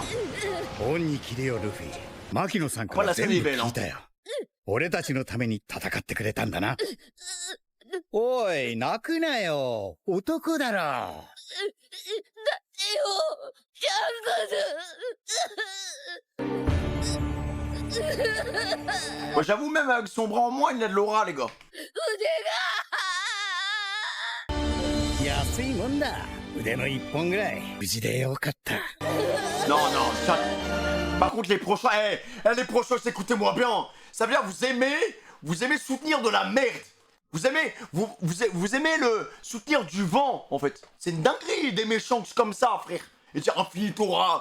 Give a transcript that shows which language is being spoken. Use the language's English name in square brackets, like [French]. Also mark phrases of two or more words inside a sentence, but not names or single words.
[Japanese] 恩に切れよルフィ牧野さんから全部聞いたよ俺たちのために戦ってくれたんだなおい泣くなよ男だろ [French] Moi, j'avoue, même avec son bras en moins, il a de l'aura, les gars. [Japanese] 安いもんだ腕の一本ぐらい無事でよかった [French] Non, chat. Par contre, les prochains, les prochains, écoutez-moi bien. Ça veut dire, vous aimez soutenir de la merde. Vous aimez le soutenir du vent, en fait. C'est une dinguerie d'aimer chance comme ça, frère. Et dire enfile-toi.